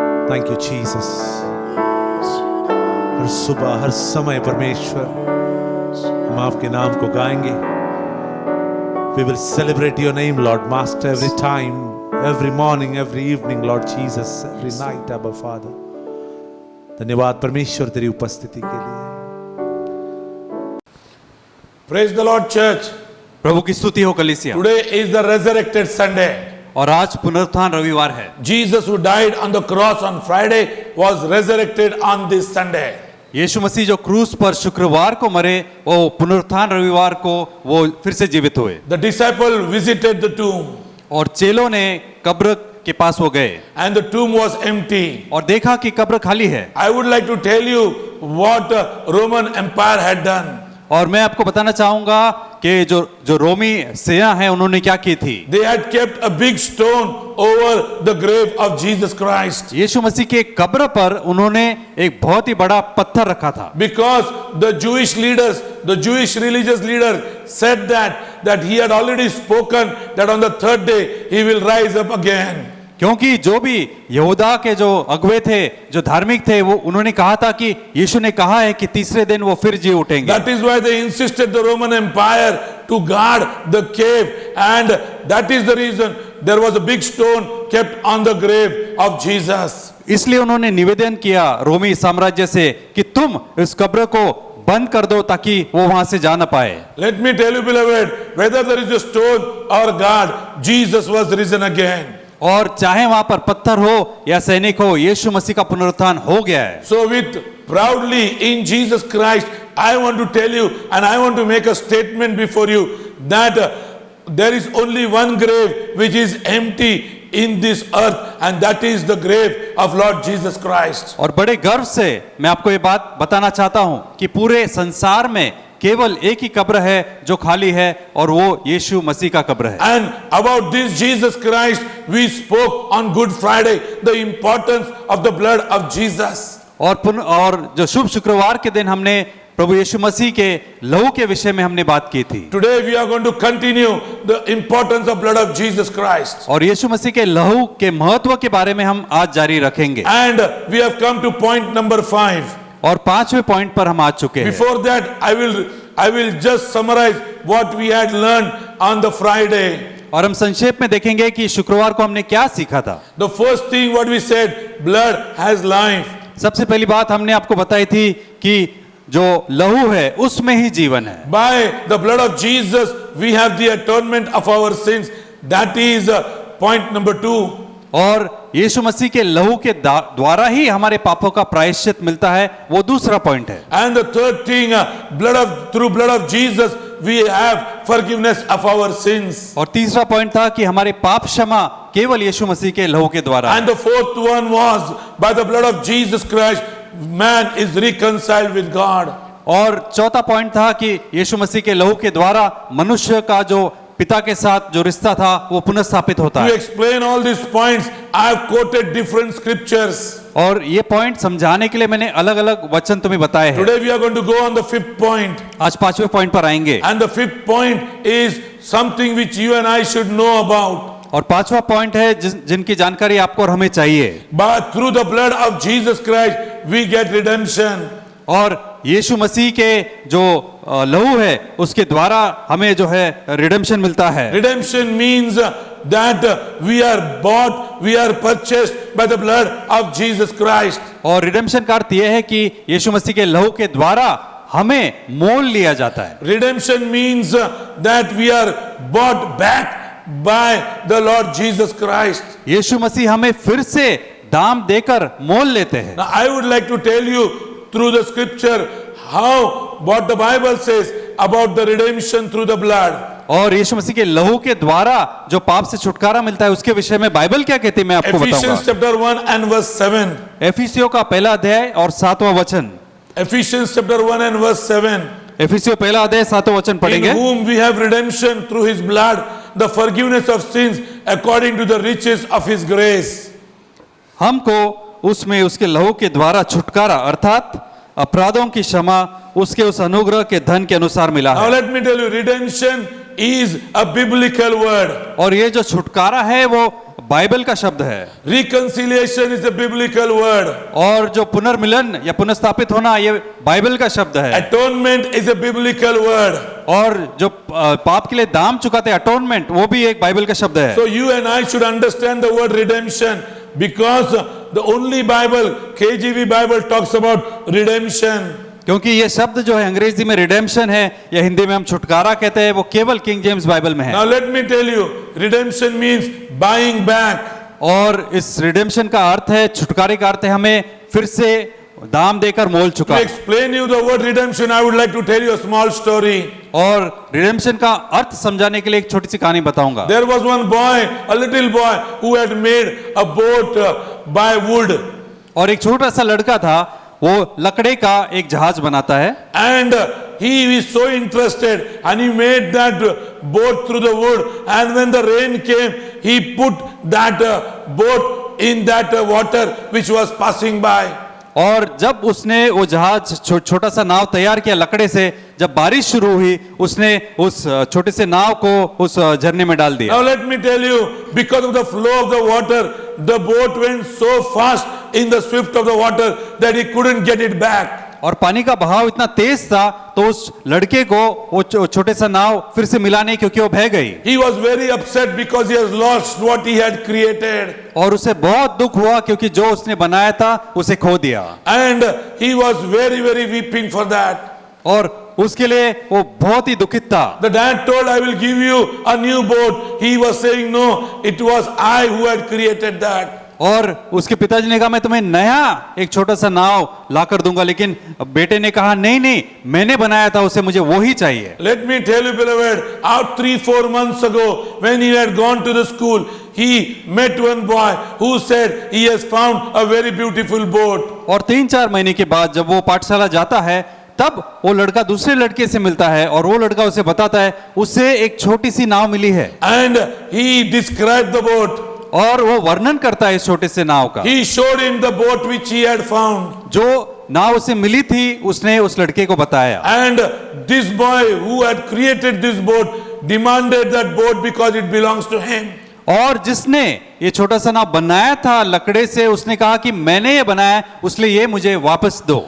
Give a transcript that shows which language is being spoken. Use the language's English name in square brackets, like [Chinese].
[English] Thank you Jesus. [Hindi] हर सुबह हर समय परमेश्वर हम आपके नाम को गाएंगे। [English] We will celebrate your name, Lord Master, every time, every morning, every evening, Lord Jesus, every night, Abba Father. [Hindi] धन्यवाद परमेश्वर तेरी उपस्थिति के लिए। [English] Praise the Lord, church. [Hindi] प्रभु की स्तुति हो कलीसिया। [English] Today is the resurrected Sunday. [Hindi] और आज पुनरुत्थान रविवार है। [English] Jesus who died on the cross on Friday was resurrected on this Sunday. [Hindi] यीशु मसीह जो क्रूस पर शुक्रवार को मरे, वो पुनरुत्थान रविवार को वो फिर से जीवित हुए। [English] The disciple visited the tomb [Hindi] और चेलों ने कब्र के पास वो गए [English] and the tomb was empty. [Hindi] और देखा कि कब्र खाली है। [English] I would like to tell you what Roman Empire had done. [Hindi] और मैं आपको बताना चाहूंगा कि जो रोमी सेना है उन्होंने क्या की थी। [English] They had kept a big stone over the grave of Jesus Christ. [Hindi] यीशु मसीह के कब्र पर उन्होंने एक बहुत ही बड़ा पत्थर रखा था। [English] Because the Jewish leaders, the Jewish religious leader said that he had already spoken that on the third day he will rise up again. [Hindi] क्योंकि जो भी यहूदा के जो अगुवे थे, जो धार्मिक थे, वो उन्होंने कहा था कि यीशु ने कहा है कि तीसरे दिन वो फिर जी उठेंगे। [English] That is why they insisted the Roman Empire to guard the cave, and that is the reason there was a big stone kept on the grave of Jesus. [Hindi] इसलिए उन्होंने निवेदन किया रोमी साम्राज्य से कि तुम इस कब्र को बंद कर दो ताकि वो वहां से जा ना पाए। [English] Let me tell you, beloved, whether there is a stone or God, Jesus was risen again. [Hindi] और चाहे वहां पर पत्थर हो या सैनिक हो, यीशु मसीह का पुनरुत्थान हो गया है। [English] So with proudly in Jesus Christ, I want to tell you and I want to make a statement before you that there is only one grave which is empty in this earth, and that is the grave of Lord Jesus Christ. [Hindi] और बड़े गर्व से मैं आपको ये बात बताना चाहता हूं कि पूरे संसार में केवल एक ही कब्र है जो खाली है, और वो यीशु मसीह का कब्र है। [English] And about this Jesus Christ we spoke on Good Friday, the importance of the blood of Jesus. [Hindi] और जो शुभ शुक्रवार के दिन हमने प्रभु यीशु मसीह के लहू के विषय में हमने बात की थी। [English] Today we are going to continue the importance of blood of Jesus Christ. [Hindi] और यीशु मसीह के लहू के महत्व के बारे में हम आज जारी रखेंगे। [English] And we have come to point number 5. [Hindi] और 5वें पॉइंट पर हम आ चुके हैं। [English] Before that, I will just summarize what we had learned on the Friday. [Hindi] और हम संक्षेप में देखेंगे कि शुक्रवार को हमने क्या सीखा था। [English] The first thing what we said, blood has life. [Hindi] सबसे पहली बात हमने आपको बताई थी कि जो लहू है उसमें ही जीवन है। [English] By the blood of Jesus we have the atonement of our sins. That is point number 2. [Hindi] और यीशु मसीह के लहू के द्वारा ही हमारे पापों का प्रायश्चित मिलता है, वो दूसरा पॉइंट है। [English] And the third thing, through blood of Jesus, we have forgiveness of our sins. [Hindi] और तीसरा पॉइंट था कि हमारे पाप क्षमा केवल यीशु मसीह के लहू के द्वारा। [English] And the fourth one was, by the blood of Jesus Christ, man is reconciled with God. [Hindi] और चौथा पॉइंट था कि यीशु मसीह के लहू के द्वारा मनुष्य का जो पिता के साथ जो रिश्ता था वो पुनर्स्थापित होता [English] To [Hindi] है। [English] explain all these points, I have quoted different scriptures. [Hindi] और ये पॉइंट समझाने के लिए मैंने अलग अलग वचन तुम्हें बताए हैं। [English] Today we are going to go on the fifth point. [Hindi] आज पांचवें पॉइंट पर आएंगे। [English] And the fifth point is something which you and I should know about. [Hindi] और पांचवा पॉइंट है जिनकी जानकारी आपको और हमें चाहिए। [English] But through the blood of Jesus Christ, we get redemption. [Hindi] और यीशु मसीह के जो लहू है उसके द्वारा हमें जो है रिडेम्पशन मिलता है। [English] Redemption means that we are bought, we are purchased by the blood of Jesus Christ. [Hindi] और रिडेम्पशन का अर्थ यह है कि यीशु मसीह के लहू के द्वारा हमें मोल लिया जाता है। [English] Redemption means that we are bought back by the Lord Jesus Christ. [Hindi] यीशु मसीह हमें फिर से दाम देकर मोल लेते हैं। [English] Now I would like to tell you through the scripture what the Bible says about the redemption through the blood. [Hindi] और यीशु मसीह के लहू के द्वारा जो पाप से छुटकारा मिलता है उसके विषय में बाइबल क्या कहती है मैं आपको [English] Ephesians [Hindi] बताऊंगा। [English] chapter 1 and verse 7. [Hindi] एफिसियों का पहला अध्याय और 7वां वचन। [English] Ephesians chapter 1 and verse 7. [Hindi] एफिसियों पहला अध्याय 7वां वचन [English] In [Hindi] पढ़ेंगे। [English] whom we have redemption through his blood, the forgiveness of sins according to the riches of his grace. [Hindi] हमको उसमें उसके लहू के द्वारा छुटकारा अर्थात अपराधों की क्षमा उसके उस अनुग्रह के धन के अनुसार मिला [English] Now [Hindi] है। [English] let me tell you, redemption is a biblical word. [Hindi] और ये जो छुटकारा है वो बाइबल का शब्द है। [English] Reconciliation is a biblical word. [Hindi] और जो पुनर्मिलन या पुनर्स्थापित होना ये बाइबल का शब्द है। [English] Atonement is a biblical word. [Hindi] और जो पाप के लिए दाम चुकाते अटोनमेंट वो भी एक बाइबल का शब्द है। [English] So you and I should understand the word redemption, because the only Bible, KJV Bible, talks about redemption. [Hindi] क्योंकि ये शब्द जो है अंग्रेजी में रिडेम्पशन है या हिंदी में हम छुटकारा कहते हैं वो केवल किंग जेम्स बाइबल में है। [English] Now let me tell you, redemption means buying back. [Hindi] और इस रिडेम्पशन का अर्थ है, छुटकारे का अर्थ है हमें फिर से दाम देकर मोल [English] To [Hindi] चुका। [English] explain you the word redemption, I would like to tell you a small story. [Hindi] और रिडेम्पशन का अर्थ समझाने के लिए एक छोटी सी कहानी बताऊंगा। [English] There was one boy, a little boy, who had made a boat by wood. [Hindi] और एक छोटा सा लड़का था वो लकड़े का एक जहाज बनाता है। [English] And he is so interested, and he made that boat through the wood. And when the rain came, he put that boat in that water which was passing by. [Hindi] और जब उसने वो जहाज छोटा सा नाव तैयार किया लकड़े से, जब बारिश शुरू हुई उसने उस छोटे से नाव को उस झरने में डाल दिया। [English] Now let me tell you, because of the flow of the water, the boat went so fast in the swift of the water that he couldn't get it back. [Hindi] और पानी का बहाव इतना तेज था तो उस लड़के को वो छोटे सा नाव फिर से मिला नहीं क्योंकि वो बह गई। [English] He was very upset because he has lost what he had created. [Hindi] और उसे बहुत दुख हुआ क्योंकि जो उसने बनाया था उसे खो दिया। [English] And he was very, very weeping for that. [Hindi] और उसके लिए वो बहुत ही दुखित था। [English] The dad told, I will give you a new boat. He was saying, no, it was I who had created that. [Hindi] और उसके पिताजी ने कहा मैं तुम्हें नया एक छोटा सा नाव लाकर दूंगा, लेकिन बेटे ने कहा नहीं नहीं मैंने बनाया था उसे, मुझे वो ही चाहिए। [English] Let me tell you, beloved, out 3-4 months ago, when he had gone to the school, he met one boy who said he has found a very beautiful boat. [Hindi] और 3-4 महीने के बाद जब वो पाठशाला जाता है तब वो लड़का दूसरे लड़के से मिलता है और वो लड़का उसे बताता है उसे एक छोटी सी नाव मिली है। [English] And he described the boat. [Hindi] और वो वर्णन करता है इस छोटे से नाव का। [English] He showed him the boat which he had found. [Hindi] जो नाव उसे मिली थी उसने उस लड़के को बताया। [English] And this boy who had created this boat demanded that boat because it belongs to him. [Hindi] और जिसने ये छोटा सा नाव बनाया था लकड़े से उसने कहा कि मैंने ये बनाया इसलिए ये मुझे वापस दो।